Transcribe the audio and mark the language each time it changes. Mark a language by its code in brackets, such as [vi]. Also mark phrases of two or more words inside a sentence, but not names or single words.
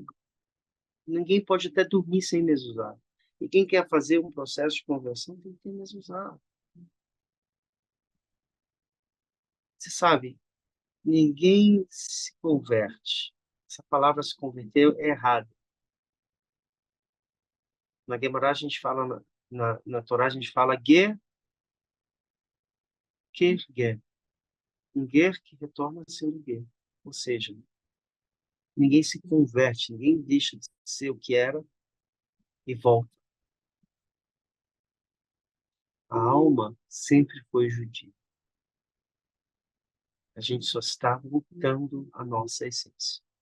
[pt] Ninguém pode até dormir sem mezuzá. E quem quer fazer um processo de conversão tem que ter mezuzá. Você sabe, ninguém se converte. Essa palavra se converteu é errada. Na Gemara a gente fala, na Torá a gente fala ger, ger. Um ger que retorna a ser um ger. Ou seja, ninguém se converte, ninguém deixa de ser o que era e volta. A alma sempre foi judia. A gente só está voltando à nossa essência.